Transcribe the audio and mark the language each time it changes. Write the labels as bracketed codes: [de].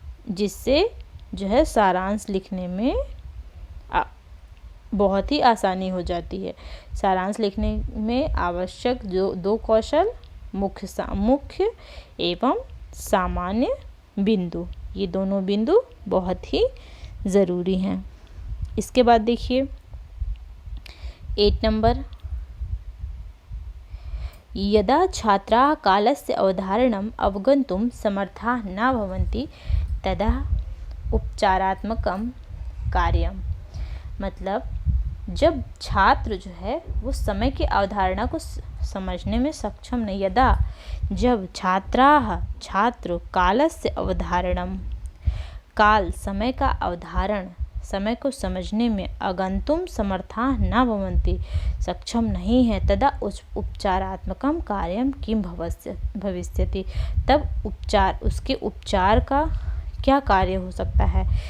[hi] जिससे जो है सारांश लिखने में बहुत ही आसानी हो जाती है। सारांश लिखने में आवश्यक जो 2 कौशल मुख्य एवं सामान्य बिंदु, ये दोनों बिंदु बहुत ही ज़रूरी हैं। इसके बाद देखिए 8 नंबर, [sa] यदा छात्राः कालस्य अवधारणम् अवगन्तुं समर्थाः न भवन्ति तदा उपचारात्मकं कार्यम्। [hi] मतलब जब छात्र जो है वो समय की अवधारणा को समझने में सक्षम नहीं, यदा जब छात्र [sa] कालस्य अवधारणम, [hi] काल समय का अवधारण, समय को समझने में [sa] अगंतुम समर्था न भवन्ति, [hi] सक्षम नहीं है, [sa] तदा उपचारात्मकम कार्यम किम भविष्यति, [hi] तब उसके उपचार का क्या कार्य हो सकता है।